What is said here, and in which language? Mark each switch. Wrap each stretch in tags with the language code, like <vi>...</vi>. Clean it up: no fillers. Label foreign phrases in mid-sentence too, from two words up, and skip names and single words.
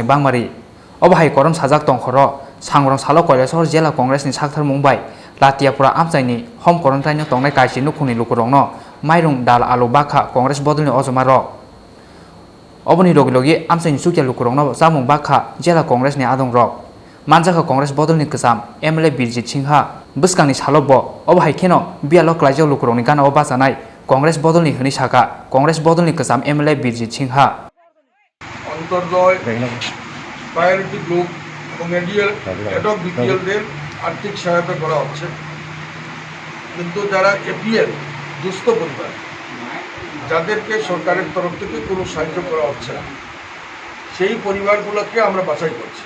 <trp>bangmari obahai korom sajak tongkhoro sangrong salo Koilashahar Jela Congress ni Shakhtar Mumbai Tripura amsaini</trp> <en>home quarantine</en> <trp>tongnai kaisi nukhungni lukurokno mairung dal alu bakha Congress bodolni ojomarok oboni logi logi amsaini sukya lukurokno jamung bakha Jela Congress ni adongrok manjaka Congress bodolni kusam MLA Birjit Singha buskangni salobo obahai kheno bialo klaijak lukurokni gana obasanai Congress bodolni hini saka Congress bodolni kusam MLA Birjit Singha</trp> <bn>অন্তর্দয়</bn> <en>priority group</en> <bn>এবং এডক বিপিএলদের আর্থিক সহায়তা করা হচ্ছে, কিন্তু যারা এপিএল দুস্থ পরিবার যাদেরকে সরকারের তরফ থেকে কোনো সাহায্য করা হচ্ছে না সেই পরিবারগুলোকে আমরা বাছাই করছি।</bn>